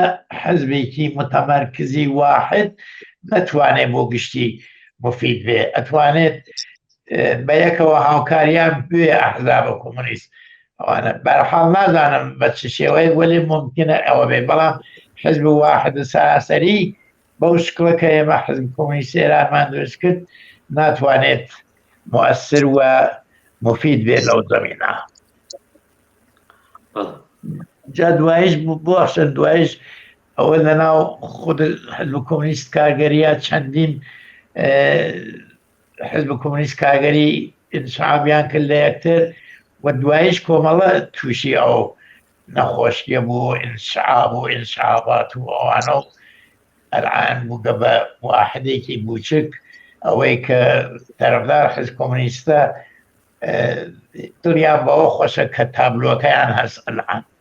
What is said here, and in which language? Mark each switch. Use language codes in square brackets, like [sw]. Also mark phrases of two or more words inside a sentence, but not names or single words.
[ckb] حزبێکی متەمەرکزی واحد نەتوانێت بۆ گشتی مفید بێ ئەتوانێت بە یەکەوە هاوکاریان بوێ ئەحزابە کۆمونیست ئەوانە بەرحاڵ نازانم بە چ شێوەیە وەلی ممکنە ئەوە بێ بەڵام حزب واحد سەراسەری بەو شکڵە کە ئێمە حزب کۆمونیستی ئێرانمان دروست کرد ناتوانێت مؤثر و مفید بێت لەو زەمینە جا دوایش باشە دوایش ئەوە لەناو خود حزب کۆمونیست کارگەریە چەندین حزب کۆمونیست کارگەری ئینسحابیان کرد لە یەکتر و دوایش کۆمەڵە تووشی ئەو نەخۆشیە بوو ئینسحاب و ئینسحابات و ئەوانە و ئەلعان بووگە بە واحدێکی بوچک ئەوەی کە تەرەفدار حزب کۆمونیستە دنیان بەوە خۆشە کە تابلۆکەیان هەست ئەلعان.